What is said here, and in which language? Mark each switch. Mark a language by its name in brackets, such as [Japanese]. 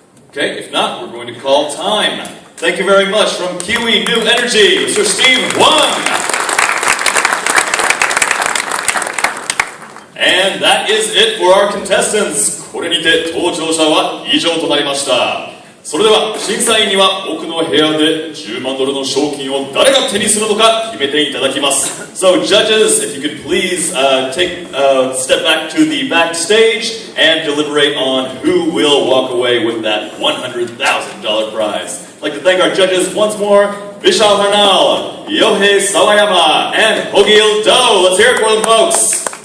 [English] Okay, if not, we're going to call time. Thank you very much from Kiwi New Energy, Mr. Steve Wang. And that is it for our contestants. [Japanese] これにて登場者は以上となりました。それでは審査員には奥の部屋で10万ドルの賞金を誰が手にするのか決めていただきます。 [English] So judges, if you could please take a step back to the backstage and deliberate on who will walk away with that $100,000 prize. I'd like to thank our judges once more, Vishal Harnal, Yohei Sawayama, and Hogil Do. Let's hear it for them, folks.